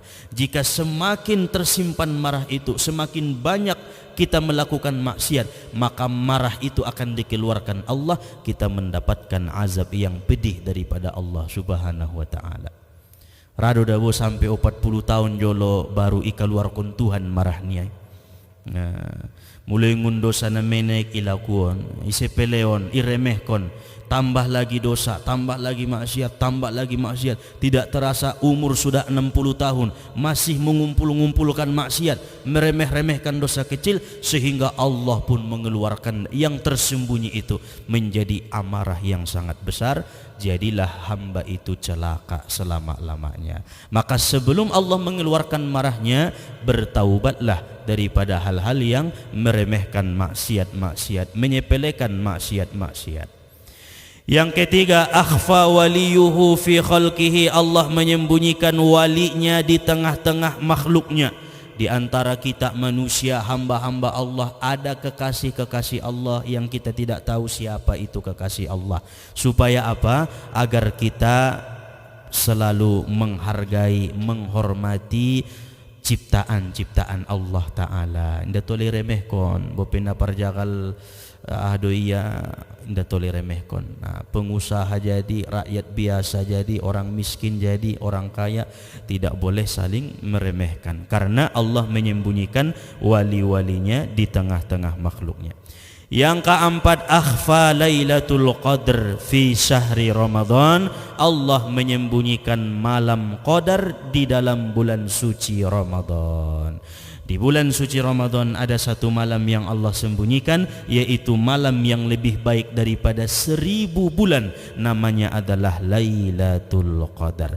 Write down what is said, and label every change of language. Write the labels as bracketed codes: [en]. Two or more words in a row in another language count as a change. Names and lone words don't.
[id] Jika semakin tersimpan marah itu, semakin banyak kita melakukan maksiat, maka marah itu akan dikeluarkan Allah, kita mendapatkan azab yang pedih daripada Allah [ar] سبحانه وتعالى. [btm] Rado dawo sampai 40 tahun jolo baru ikaluarkan Tuhan marahnya. Mulai ngundo sana menek ilakuon, isepeleon, iremehkon, [id] tambah lagi dosa, tambah lagi maksiat, tambah lagi maksiat. Tidak terasa umur sudah 60 tahun masih mengumpul-ngumpulkan maksiat, meremeh-remehkan dosa kecil, sehingga Allah pun mengeluarkan yang tersembunyi itu menjadi amarah yang sangat besar. Jadilah hamba itu celaka selama-lamanya. Maka sebelum Allah mengeluarkan marahnya, bertaubatlah daripada hal-hal yang meremehkan maksiat-maksiat, menyepelekan maksiat-maksiat. Yang ketiga, [ar] أخفى وليه في خلقه, [id] Allah menyembunyikan walinya di tengah-tengah makhluknya. Di antara kita manusia, hamba-hamba Allah, ada kekasih-kekasih Allah yang kita tidak tahu siapa itu kekasih Allah. Supaya apa? Agar kita selalu menghargai, menghormati ciptaan-ciptaan Allah Ta'ala. [btm] Indah toleh remehkon, bopena parjakal doia, indah toleh remehkon. [id] Nah, pengusaha jadi, rakyat biasa jadi, orang miskin jadi, orang kaya, tidak boleh saling meremehkan, karena Allah menyembunyikan wali-walinya di tengah-tengah makhluknya. Yang keempat, [ar] أخفى ليلة القدر في شهر رمضان, [id] Allah menyembunyikan malam qadar di dalam bulan suci Ramadan. Di bulan suci Ramadan ada satu malam yang Allah sembunyikan, yaitu malam yang lebih baik daripada 1000 bulan, namanya adalah Lailatul Qadar.